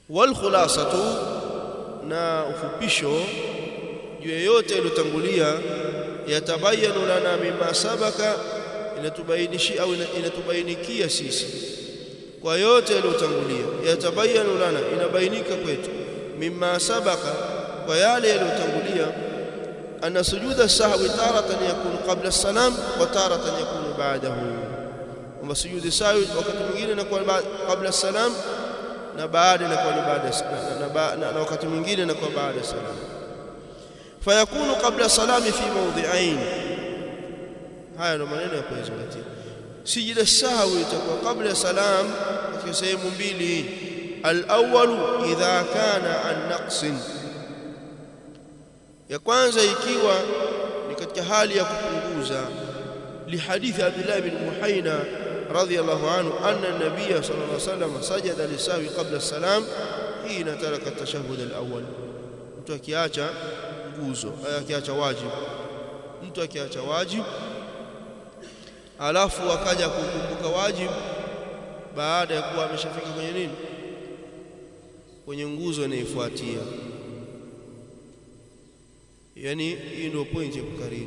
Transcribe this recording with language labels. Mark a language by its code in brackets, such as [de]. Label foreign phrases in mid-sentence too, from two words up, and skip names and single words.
[ar] والخلاصة, [sw] na ufupisho juu yote iliyotangulia, [ar] يتبين لنا مما سبق, [sw] inatubainishia au inatubainikia sisi kwa yote yaliyotangulia. [ar] يتبين لنا, [sw] inabainika kwetu, [ar] مما سبق, [sw] kwa yale yaliyotangulia, [ar] أن سجود السهو تارة يكون قبل السلام وتارة يكون بعده, [sw] kwamba sujudi sahwi wakati mwingine inakuwa [ar] قبل السلام [sw] na baada inakuwa ni baada, na wakati mwingine inakuwa baada as-salam. [ar] فيكون قبل السلام في موضعين, [sw] haya ndo maneno ya kuzingatia. Sijida sahwi itakuwa kabla salam katika sehemu mbili. [ar] الأول إذا كان عن نقص, [sw] ya kwanza ikiwa ni katika hali ya kupunguza, [ar] لحديث عبد الله بن محينة رضي الله عنه أن النبي صلى الله عليه وسلم سجد للسهو قبل السلام حين ترك التشهد الأول. [sw] Mtu akiacha nguzo, akiacha wajibu, mtu akiacha wajibu alafu akaja kukumbuka wajibu baada ya kuwa ameshafika kwenye nini, kwenye nguzo inayofuatia. Yani hii ndio point ya kukariri.